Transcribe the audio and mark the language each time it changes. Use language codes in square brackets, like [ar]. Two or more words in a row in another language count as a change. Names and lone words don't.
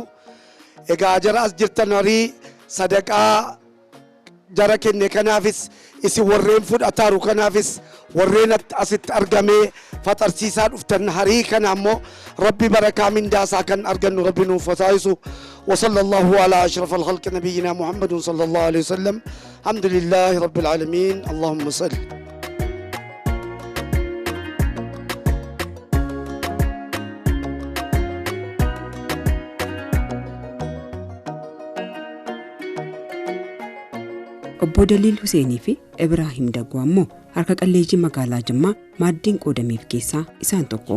[om] Egaa jara as jirtan arii sadaqaa jara kenne kanaafis isin warreen fudhataaru kanaafis warreen asitti argamee faxarsiisaa dhuftan harii kana ammoo rabbi barakaa mindaasaa kan argannu rabbi nuuf taasisu. [ar] وصلى الله على أشرف الخلق نبينا محمد صلى الله عليه وسلم. الحمد لله رب العالمين. اللهم صل. [om] Obbo Daliil Huseenii fi Ibraahim Daggoo ammoo harka qalleeyyii magaalaa Jimmaa maaddiin qoodameef keessaa isaan tokko.